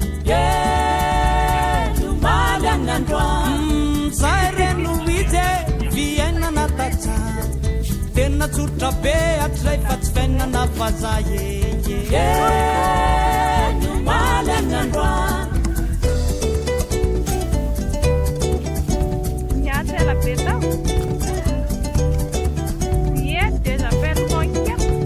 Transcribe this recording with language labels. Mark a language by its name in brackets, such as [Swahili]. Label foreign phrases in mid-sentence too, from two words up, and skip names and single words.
[Malagasy] Ye, no maly any androany. Mm, zay re no izy e, fiainana tantsaha. Tena tsotra be ato zay fa tsy fiainana vazaha, ye, ye. Ye, no maly any androany. [French] Il y a de la bête. Il y a des appels manqués.